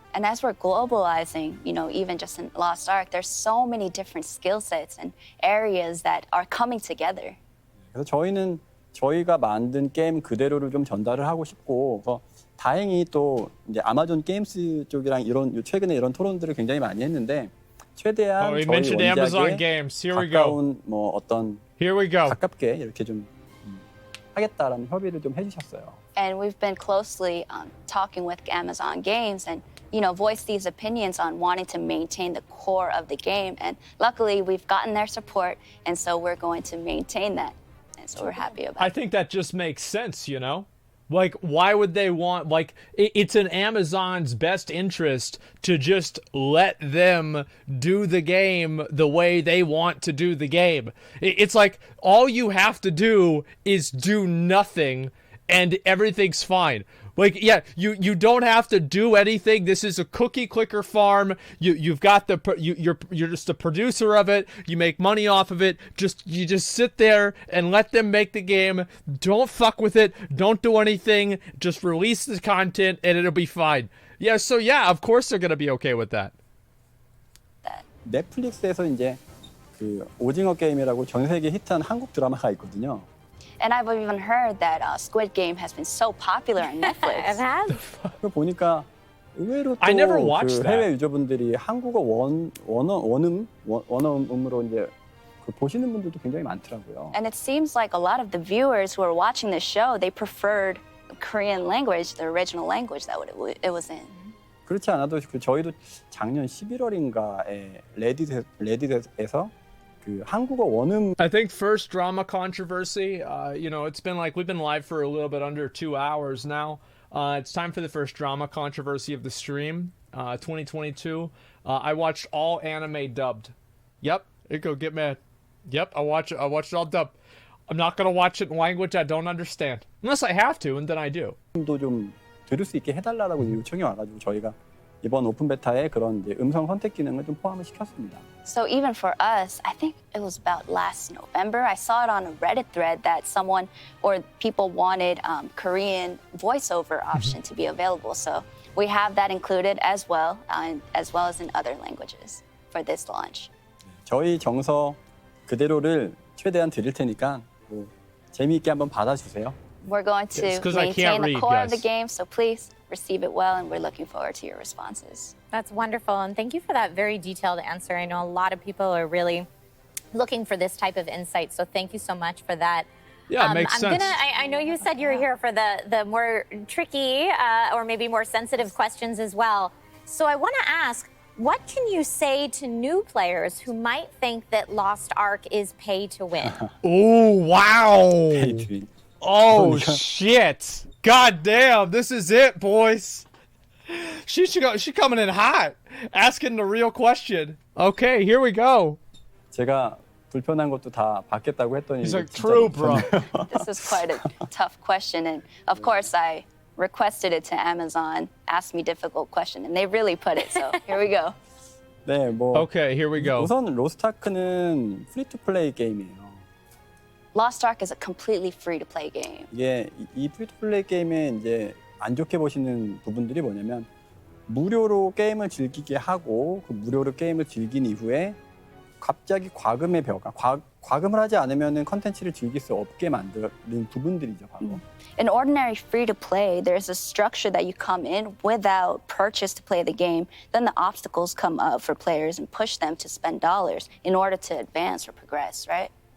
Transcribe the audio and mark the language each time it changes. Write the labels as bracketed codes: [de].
[en] And as we're globalizing, even just in Lost Ark, there's so many different skill sets and areas that are coming together. [ko] 그래서 저희는 저희가 만든 게임 그대로를 좀 전달을 하고 싶고, 그래서 다행히 또 이제 아마존 게임스 쪽이랑 최근에 이런 토론들을 굉장히 많이 했는데 최대한 저희 원작에 가까운 뭐 어떤 가깝게 이렇게 좀 하겠다라는 협의를 좀 해주셨어요. [en] And we've been closely talking with Amazon Games and voiced these opinions on wanting to maintain the core of the game. And luckily, we've gotten their support, and so we're going to maintain that. And so we're happy about it. I think that just makes sense, Like, why would they want, like, it's in Amazon's best interest to just let them do the game the way they want to do the game. It's like, all you have to do is do nothing and everything's fine. Like, yeah, you don't have to do anything. This is a cookie clicker farm. You've got you're just the producer of it. You make money off of it. You just sit there and let them make the game. Don't fuck with it. Don't do anything. Just release the content and it'll be fine. Yeah, so yeah, of course they're gonna be okay with that. [ko] 넷플릭스에서 이제 그 오징어 게임이라고 전 세계 히트한 한국 드라마가 있거든요. [en] And I've even heard that Squid Game has been so popular on Netflix. It has. [ko] 그 보니까 의외로 또 그 해외 유저분들이 한국어 원어음으로 이제 그 보시는 분들도 굉장히 많더라고요. [en] And it seems like a lot of the viewers who are watching the show, they preferred Korean language, the original language that it was in. [ko] 그렇지 않아도 저희도 작년 11월인가에 레딧에서 그 한국어 원음. [en] I think first drama controversy. It's been like we've been live for a little bit under 2 hours now. It's time for the first drama controversy of the stream, 2022. I watched all anime dubbed. Yep, go get mad. Yep, I watched it all dubbed. I'm not gonna watch it in language I don't understand, unless I have to, and then I do. [ko] 좀 들을 수 있게 해달라고 요청이 와가지고 저희가 이번 오픈 베타에 그런 이제 음성 선택 기능을 좀 포함을 시켰습니다. [en] So even for us, I think it was about last November, I saw it on a Reddit thread that someone or people wanted Korean voiceover option to be available. So we have that included as well as in other languages for this launch. [ko] 저희 정서 그대로를 최대한 드릴 테니까 뭐 재미있게 한번 받아주세요. [en] We're going to maintain the core of the game, so please receive it well, and we're looking forward to your responses. That's wonderful, and thank you for that very detailed answer. I know a lot of people are really looking for this type of insight, so thank you so much for that. Yeah, it makes sense. I know you said you're here for the more tricky or maybe more sensitive questions as well. So I want to ask, what can you say to new players who might think that Lost Ark is pay to win? Oh, wow. Oh, shit. God damn, this is it, boys. She coming in hot, asking the real question. Okay, here we go. [ko] 제가 불편한 것도 다 받겠다고 했더니 [en] He's like, true, bro. This is quite a tough question, and of course I requested it to Amazon, asked me difficult question, and they really put it, so here we go. [ko] 네, 뭐 [en] Okay, here we go. [ko] 우선 로스트아크는 프리 투 플레이 게임이에요. [en] Lost Ark is a completely free-to-play game. [ko] 이게 이 프리투플레이 게임에 이제 안 좋게 보시는 부분들이 뭐냐면 무료로 게임을 즐기게 하고 그 무료로 게임을 즐긴 이후에 갑자기 과금의 벽, 과금을 하지 않으면은 컨텐츠를 즐길 수 없게 만드는 부분들이죠, 바로. [en] In ordinary free-to-play, there's a structure that you come in without purchase to play the game. Then the obstacles come up for players and push them to spend dollars in order to advance or progress, right?